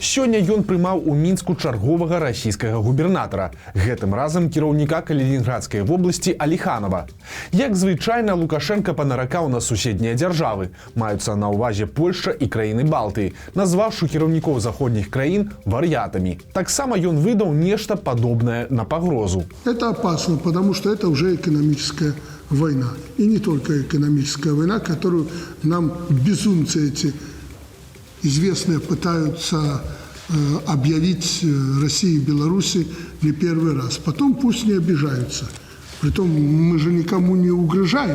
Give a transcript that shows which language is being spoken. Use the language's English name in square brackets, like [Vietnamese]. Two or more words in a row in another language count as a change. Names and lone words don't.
[Belarusian] Сёння ён прымаў у Мінску чарговага расійскага губернатара, гэтым разам кіраўніка Калінінградскай вобласці Аліханова. Як звычайна, Лукашенко панаракаў на суседнія дзяржавы, маюцца на ўвазе Польшча і краіны Балтыі, назваўшы кіраўнікоў заходніх краін вар'ятамі. Таксама ён выдаў нешта падобнае на пагрозу. [Russian] Это опасно, потому что это уже экономическая война. И не только экономическая война, которую нам безумцы эти известные пытаются объявить России и Беларуси не первый раз. Потом пусть не обижаются. Притом мы же никому не угрожаем.